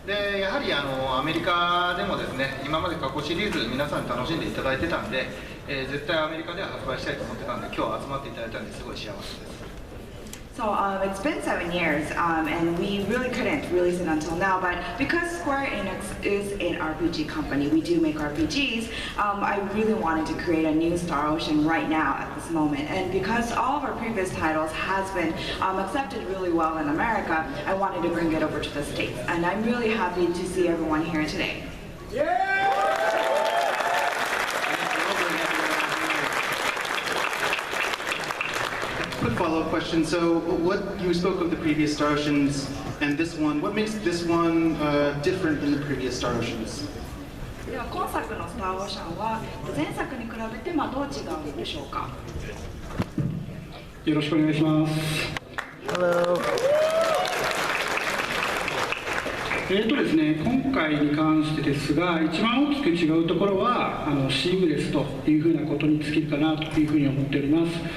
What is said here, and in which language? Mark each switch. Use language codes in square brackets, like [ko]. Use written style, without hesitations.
[ja] でやはりアメリカでもですね、今まで過去シリーズ皆さんに楽しんでいただいてたんで、絶対アメリカでは発売したいと思ってたんで、今日集まっていただいたんですごい幸せです。 [en] So it's been 7 years, and we really couldn't release it until now, but because Square Enix is an RPG company, we do make RPGs, I really wanted to create a new Star Ocean right now at this moment. And because all of our previous titles has been accepted really well in America, I wanted to bring it over to the States. And I'm really happy to see everyone here today. Quick follow-up question. So, what you spoke of the previous Star Oceans and this one. What makes this one different than the previous Star Oceans? [ja] では今作のスターオーシャンは前作に比べてどう違うんでしょうか。よろしくお願いします。 [en] Hello. [ja] ですね、今回に関してですが、一番大きく違うところはシームレスというふうなことに尽きるかなというふうに思っております。